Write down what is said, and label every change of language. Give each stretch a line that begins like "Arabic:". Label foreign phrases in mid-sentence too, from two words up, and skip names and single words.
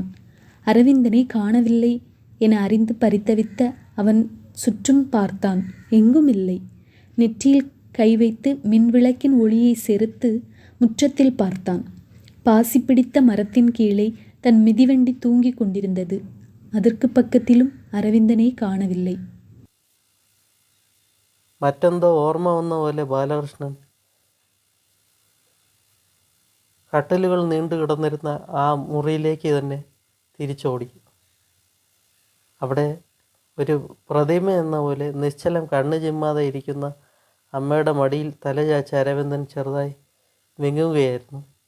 Tamil: அரவிந்தனை காணவில்லை என அறிந்து பரிதவித்த அவன் சுற்றும் பார்த்தான். எங்கும் இல்லை. நெற்றியில் கை வைத்து மின்விளக்கின் ஒளியை செறுத்து முற்றத்தில் பார்த்தான். பாசி பிடித்த மரத்தின் கீழே தன் மிதிவண்டி தூங்கிக் கொண்டிருந்தது. அதற்கு பக்கத்திலும் அரவிந்தனை காணவில்லை.
Malayalam: മറ്റെന്തോ ഓർമ്മ വന്ന പോലെ ബാലകൃഷ്ണൻ കട്ടിലുകൾ നീണ്ടു കിടന്നിരുന്ന ആ മുറിയിലേക്ക് തന്നെ തിരിച്ചോടി. അവിടെ ഒരു പ്രതിമ എന്ന പോലെ നിശ്ചലം കണ്ണു ചിമ്മാതെ ഇരിക്കുന്ന അമ്മയുടെ മടിയിൽ തലചാച്ച അരവിന്ദൻ ചെറുതായി വിങ്ങുകയായിരുന്നു.